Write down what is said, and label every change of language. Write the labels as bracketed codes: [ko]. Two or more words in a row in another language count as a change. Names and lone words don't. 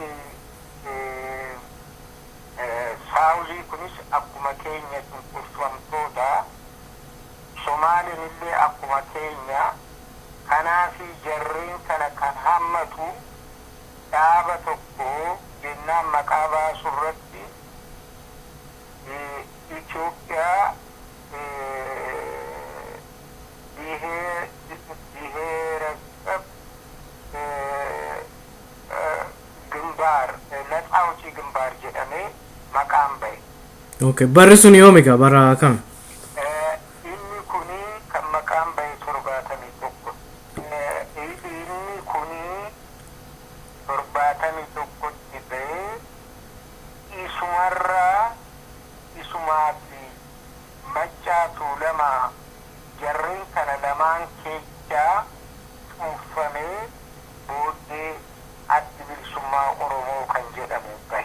[om] saawuzii kunis akkuma keenya cunqurfamtoota Somaaliin illee akkuma keenya kanaafi jarreen kana kan hammatu dhaaba tokko jennaan maqaa baasu irratti Itoophiyaa ብሔረሰብ ግንባር ነፃ አውጪ ግንባር jedhamee maqaan bahe. Okay, barri sun yoomiga bara kam? Inni kuni kan maqaan bahe 71. Inni kuni 71tti bahe isumaatti machaatu lama jarreen kana lamaan keessaa cuunfamee booddee addi bilisummaa Oromoo kan jedhamu bahe.